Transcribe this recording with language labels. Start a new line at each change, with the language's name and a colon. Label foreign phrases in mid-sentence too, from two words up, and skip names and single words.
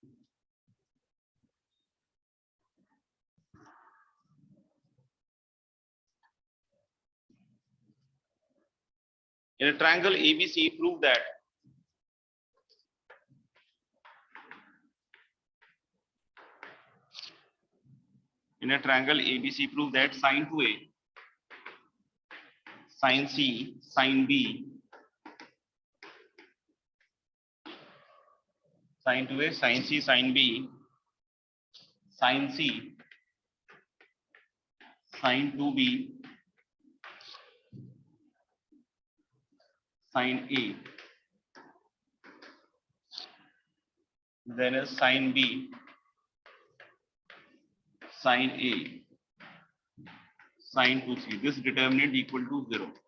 English: In a triangle ABC, prove that sin 2a, sin C, sin B, sin 2a, sin C, sin B, sin C, sin 2b, sin A, then is sin B, sin A, sin 2c. This determinant equal to 0.